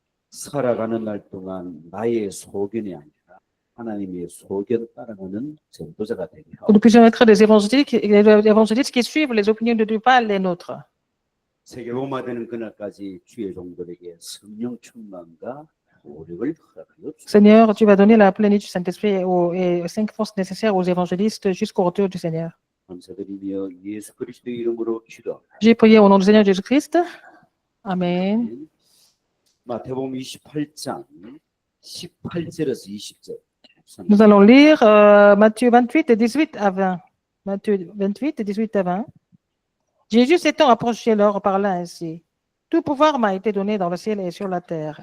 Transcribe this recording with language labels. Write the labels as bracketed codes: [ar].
[ko] 살아가는 날 동안 나의 소견이 아니라 하나님의 소견 따라가는 전도자가 되게 [fr] Que nous puissions être des évangélistes qui suivent les opinions de Dieu, pas les nôtres. [ko] 세계복음화되는 그날까지 주의 종들에게 성령 충만과 노력을 허락하옵소서. [fr] Seigneur, tu vas donner la plénitude du Saint-Esprit et 5 forces nécessaires aux évangélistes jusqu'au retour du Seigneur. [ko] 감사드리며 예수 그리스도의 이름으로 기도합니다. [fr] J'ai prié au nom du Seigneur Jésus-Christ. Amen. [ko] 마태복음 28장 18절에서 20절. [fr] Nous allons lire Matthieu 28, 18 à 20. Matthieu 28, 18 à 20. Jésus s'étant approché leur parla ainsi. Tout pouvoir m'a été donné dans le ciel et sur la terre.